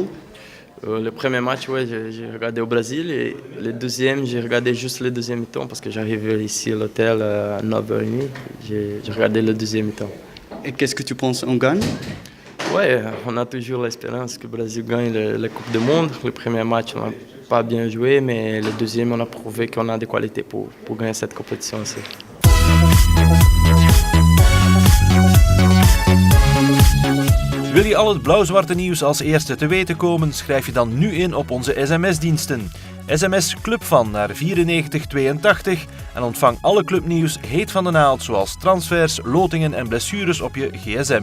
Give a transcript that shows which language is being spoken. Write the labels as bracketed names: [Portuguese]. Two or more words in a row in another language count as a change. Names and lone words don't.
[French] Le premier match, ouais, j'ai regardé au Brésil et le deuxième, j'ai regardé juste le deuxième mi-temps parce que j'arrivais ici à l'hôtel à 9h30. J'ai regardé le deuxième mi-temps. Et qu'est-ce que tu penses, on gagne? Ouais, on a toujours l'espérance que le Brésil gagne la Coupe du Monde. Le premier match, on n'a pas bien joué, mais le deuxième, on a prouvé qu'on a des qualités pour gagner cette compétition aussi. [Dutch] Wil je al het blauw-zwarte nieuws als eerste te weten komen? Schrijf je dan nu in op onze sms-diensten. SMS Clubfan naar 9482 en ontvang alle clubnieuws heet van de naald, zoals transfers, lotingen en blessures op je gsm.